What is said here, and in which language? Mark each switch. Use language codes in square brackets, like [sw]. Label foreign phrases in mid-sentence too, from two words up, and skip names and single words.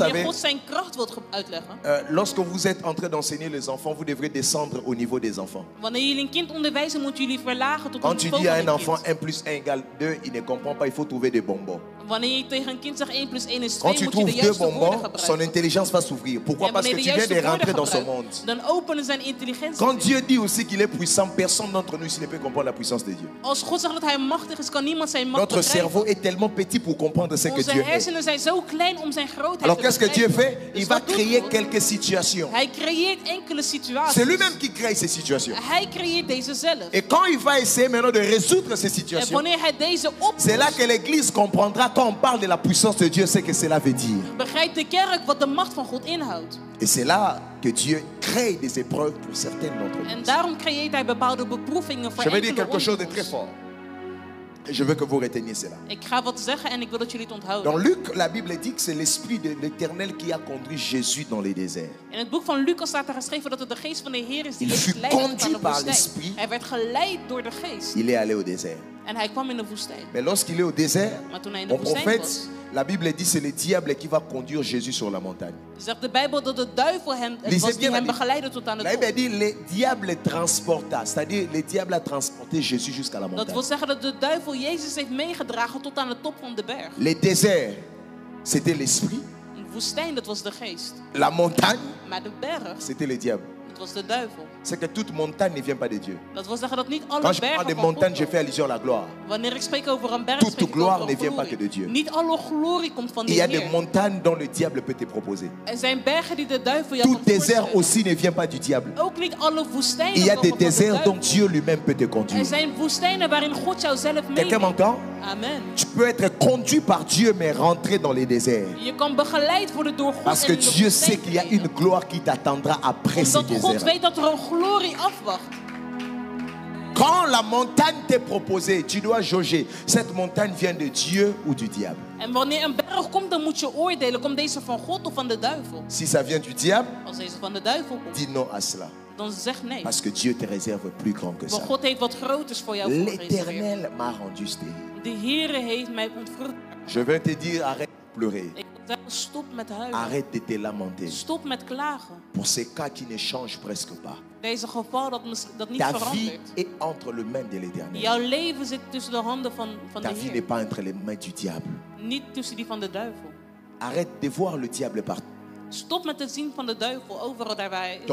[nl] Wanneer [fr] savez, [nl] God zijn kracht wil uitleggen. [fr] lorsque vous êtes en train d'enseigner les enfants, vous devrez descendre au niveau des enfants. [nl] Wanneer jullie een kind onderwijzen, moeten jullie verlagen tot [fr] Quand [nl] het [fr] tu [nl] niveau [fr] dis à [nl] van [fr] un [nl] een [fr] enfant [nl] kind. [fr] 1 plus 1 égale 2, il ne comprend pas, il faut trouver des bonbons. [nl] Wanneer je tegen een kind zegt 1 plus 1 is 2, [fr] Quand tu [nl] moet je de [fr] trouves deux [nl] juiste woorden [fr] bonbons, son [nl] gebruiken. [fr] intelligence va s'ouvrir. Pourquoi? [nl] En [fr] Parce que [nl] wanneer [fr] tu [nl] de [fr] viens [nl] juiste [fr] de rentrer [nl] woorden [fr] dans ce [nl] gebruikt, [fr] monde. [nl] dan openen zijn intelligentie. [fr] Quand Dieu dit aussi qu'il est puissant, personne d'entre nous ici ne peut comprendre la puissance de Dieu. [nl] Als God zegt dat hij machtig is, kan niemand zijn macht [fr] Notre cerveau [nl] begrijpen. [fr] est tellement petit pour comprendre ce que [nl] Onze [fr] Dieu est. [nl] hersenen zijn zo klein om zijn grootheid [fr] Alors [nl] te [fr] qu'est-ce que Dieu [nl] begrijpen. [fr] fait? [nl] Dus [fr] Il va [nl] wat doet [fr] créer [nl] God? [fr] quelques situations. [nl] Hij creëert enkele situaties. [fr] C'est lui-même qui crée ces situations. [nl] Hij creëert deze zelf. [fr] Et quand il va essayer maintenant de résoudre ces [nl] En [fr] situations, [nl] wanneer hij deze [fr] c'est là [nl] oplost, [fr] que l'Église comprendra quand on parle de la puissance de Dieu, ce que cela veut dire. [nl] begrijpt de kerk wat de macht van God inhoudt. [fr] Et c'est là que Dieu crée des épreuves pour certaines d'entre [nl] En [fr] nous. [nl] daarom creëert hij bepaalde beproevingen voor [fr] Je vais dire [nl] enkele [fr] quelque chose de [nl] onder [fr] très [nl] ons. [fr] fort. Et je veux que vous reteniez cela. [nl] Ik ga wat zeggen en ik wil dat jullie het onthouden. [fr] Dans Luc, la Bible dit que c'est l'Esprit de l'Éternel qui a conduit Jésus dans les déserts. [nl] In het boek van Lucas staat er geschreven dat het de geest van de Heer is die [fr] Il [nl] Jezus [fr] fut [nl] leidde tot aan [fr] conduit [nl] de [fr] par [nl] woestijn. [fr] l'Esprit. [nl] Hij werd geleid door de geest [fr] Il est allé au désert. [nl] en hij kwam in de woestijn. [fr] Mais lorsqu'il est au désert, [nl] Maar toen hij in de [fr] mon [nl] woestijn [fr] prophète, [nl] was, [fr] la Bible dit c'est le diable qui va conduire Jésus sur la montagne. [nl] zegt de Bijbel dat de duivel het [fr] Lisez [nl] was die [fr] bien la [nl] hem [fr] Bible. [nl] begeleidde tot aan de [fr] La Bible [nl] top. [fr] dit le diable transporta, c'est-à-dire le diable a transporté Jésus jusqu'à la [nl] Dat [fr] montagne. [nl] wil zeggen dat de duivel Jezus heeft meegedragen tot aan de top van de berg. [fr] Le désert, c'était l'Esprit. [nl] De woestijn, dat was de geest. [fr] La montagne, [nl] Maar de berg, [fr] c'était le diable. [nl] dat was de duivel. [fr] C'est que toute montagne ne vient pas de Dieu. [nl] Dat wil zeggen dat niet alle [fr] Quand je parle [nl] bergen [fr] de [nl] van God [fr] montagne, je [nl] komen. [fr] fais allusion à la gloire. [nl] Wanneer ik spreek over een berg, [fr] Toute [nl] spreek ik [fr] gloire [nl] over [fr] ne [nl] een [fr] vient pas que [nl] glorie. [fr] de Dieu. [nl] Niet alle glorie komt van de [fr] Il y a des [nl] Heer. [fr] montagnes dont le diable peut te proposer. [nl] Er zijn bergen die de duivel jou [fr] Tout [nl] kan [fr] désert [nl] voorstellen. [fr] aussi ne vient pas du diable. [nl] Ook niet alle woestijnen [fr] Il y a [nl] komen [fr] des [nl] van de [fr] déserts dont [nl] duivel. [fr] Dieu lui-même peut te [nl] Er [fr] conduire. [nl] zijn woestijnen waarin God jou zelf [fr] Quelqu'un [nl] meeneemt. [fr] m'entend? Amen. Tu peux être conduit par Dieu mais rentrer dans les déserts. [nl] Je kan begeleid worden door God [fr] Parce [nl] en [fr] que [nl] in de [fr] Dieu [nl] woestijn [fr] sait qu'il y a [nl] treden. [fr] une gloire qui t'attendra après ces [nl] Omdat God [fr] déserts. [nl] weet dat er een glorie afwacht. [fr] Quand la montagne t'est proposée, tu dois jauger. Cette montagne vient de Dieu ou du diable. [nl] En wanneer een berg komt, dan moet je oordelen. Komt deze van God of van de duivel? [fr] Si ça vient du diable, [nl] Als deze van de duivel komt, [fr] dis non à cela. [nl] dan zeg nee. [fr] Parce que Dieu te réserve plus grand que [nl] Want [fr] ça. [nl] God heeft wat groters voor jou voorgereserveerd. [fr] L'Éternel m'a rendu stérile. [nl] De Heere heeft mij ontvrucht. [fr] Je vais te dire, arrête de pleurer. [nl] Ik wil zeggen, stop met huilen. [fr] Arrête de te lamenter. [nl] Stop met klagen. [fr] Pour ces cas qui ne changent presque pas. [nl] Deze geval dat niet [fr] Ta vie [nl] verandert. [fr] est entre les mains de l'Éternel. [nl] Jouw leven zit tussen de handen van de [fr] Ta vie n'est [nl] Heer. [fr] pas entre les mains du diable. [nl] Niet tussen die van de duivel. [fr] Arrête de voir le diable partout. [nl] Stop met het zien van de duivel overal daar waar hij